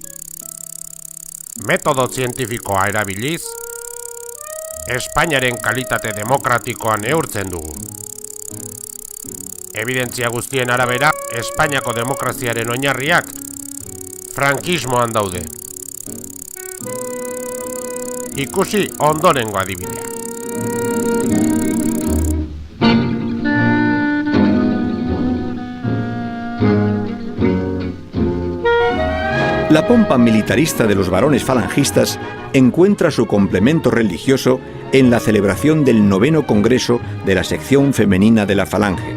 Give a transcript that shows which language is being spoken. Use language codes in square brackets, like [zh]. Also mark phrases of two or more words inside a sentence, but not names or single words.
[eu] Metodo zientifikoa erabiliz, Espainiaren kalitate demokratikoa neurtzen dugu. Evidentzia guztien arabera, Espainiako demokraziaren oinarriak frankismoan daude. Ikusi ondorengo adibidea. [es] La pompa militarista de los varones falangistas encuentra su complemento religioso en la celebración del 9º Congreso de la sección femenina de la Falange.